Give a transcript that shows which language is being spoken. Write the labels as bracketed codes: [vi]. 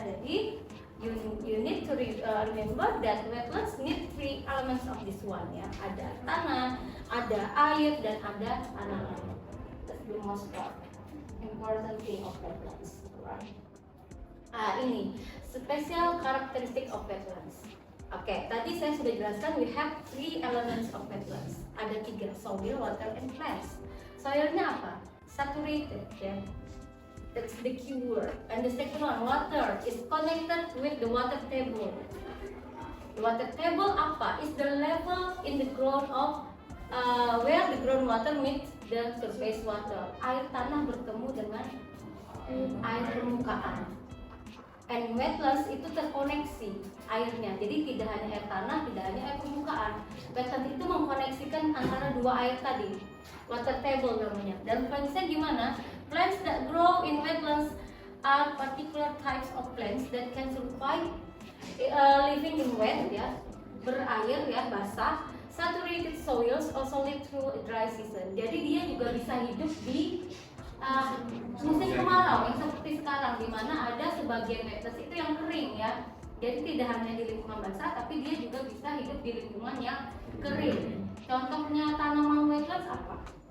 [en] Jadi you need to remember that wetlands need three elements of this one ya. [id] Ada tanah, ada air, dan ada tanaman. [en] That's the most important thing of wetlands, right? Ini special characteristic of wetlands. [id] Oke, tadi saya sudah jelaskan [en] we have three elements of wetlands. [id] Ada tiga, [en] soil, water, and plants. [id] Soilnya apa? [en] Saturated ya. That's the key word. And the second one, water, is connected with the water table. The water table apa? Is the level in the ground of where the groundwater meets the surface water. [id] Air tanah bertemu dengan air permukaan. And wetlands itu terkoneksi airnya. Jadi tidak hanya air tanah, tidak hanya air permukaan. Wetlands itu mengkoneksikan antara dua air tadi. Water table namanya. Dan plantsnya gimana? [en] Plants that grow in wetlands are particular types of plants that can survive living in wet [id] ya, berair ya, basah, [en] saturated soils also live through a dry season. [id] Jadi dia juga bisa hidup di musim kemarau yang seperti sekarang, di mana ada sebagian wetlands itu yang kering ya. Jadi tidak hanya di lingkungan basah, tapi dia juga bisa hidup di lingkungan yang kering. Contohnya tanaman wetlands apa?